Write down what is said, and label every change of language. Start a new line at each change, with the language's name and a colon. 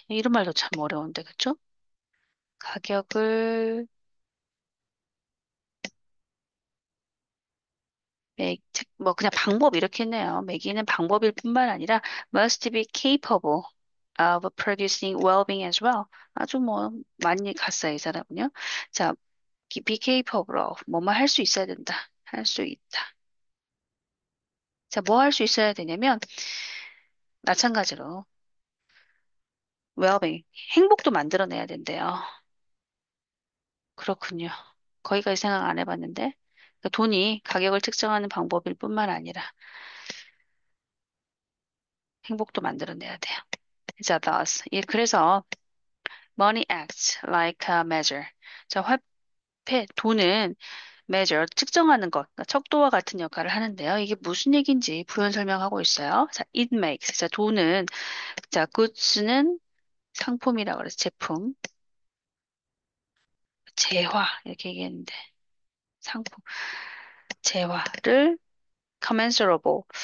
Korean: 이런 말도 참 어려운데, 그쵸? 가격을 뭐 그냥 방법 이렇게 했네요. 매기는 방법일 뿐만 아니라
English: must be capable of producing well-being as well.
Korean: 아주 뭐 많이 갔어요, 이 사람은요. 자, be capable of 뭐뭐 할 수 있어야 된다. 할 수 있다. 자, 뭐 할 수 있어야 되냐면 마찬가지로 well-being 행복도 만들어내야 된대요. 그렇군요. 거기까지 생각 안 해봤는데 그러니까 돈이 가격을 측정하는 방법일 뿐만 아니라 행복도 만들어내야 돼요.
English: 자, thus.
Korean: 예, 그래서
English: money acts like a measure.
Korean: 자, 화폐, 돈은 measure, 측정하는 것, 그러니까 척도와 같은 역할을 하는데요. 이게 무슨 얘기인지 부연 설명하고 있어요.
English: 자, it makes.
Korean: 자, 돈은, 자, goods는 상품이라고 그래서 제품, 재화, 이렇게 얘기했는데, 상품, 재화를 commensurable.